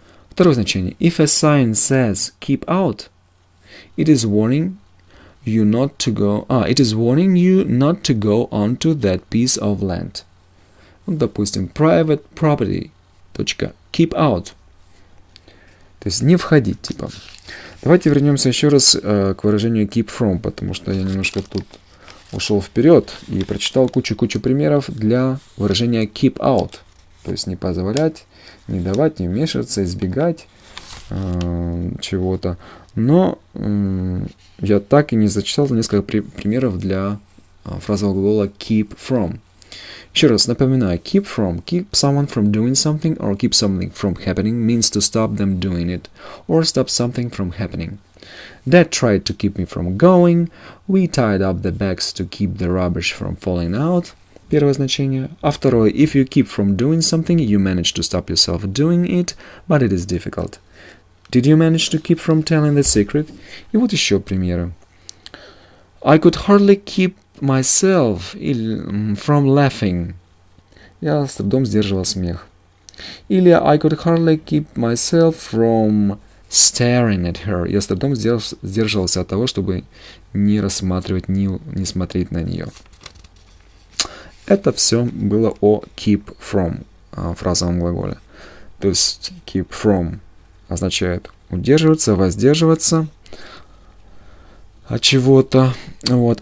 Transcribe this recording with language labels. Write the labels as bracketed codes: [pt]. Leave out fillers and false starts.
[ru] Второе значение. [en] If a sign says keep out, it is warning you not to go. It is warning you not to go onto that piece of land. [ru] Допустим, [en] private property. [ru] Keep out. То есть не входить, типа. Давайте вернемся еще раз к выражению keep from, потому что я немножко тут ушел вперед и прочитал кучу примеров для выражения keep out. То есть не позволять, не давать, не вмешиваться, избегать чего-то. Но я так и не зачитал несколько примеров для фразового глагола keep from. Еще раз напоминаю, [en] keep from, keep someone from doing something or keep something from happening means to stop them doing it or stop something from happening. Dad tried to keep me from going. We tied up the bags to keep the rubbish from falling out. [ru] Первое значение. А второе, [en] if you keep from doing something, you manage to stop yourself doing it, but it is difficult. Did you manage to keep from telling the secret? [ru] И вот еще примеры. [en] I could hardly keep myself from laughing. [ru] Я с трудом сдерживал смех. Или [en] I could hardly keep myself from staring at her. [ru] Я с трудом сдерживался от того, чтобы не рассматривать, не смотреть на нее. Это все было о keep from, фразовом глаголе. То есть keep from означает удерживаться, воздерживаться от чего-то. Вот.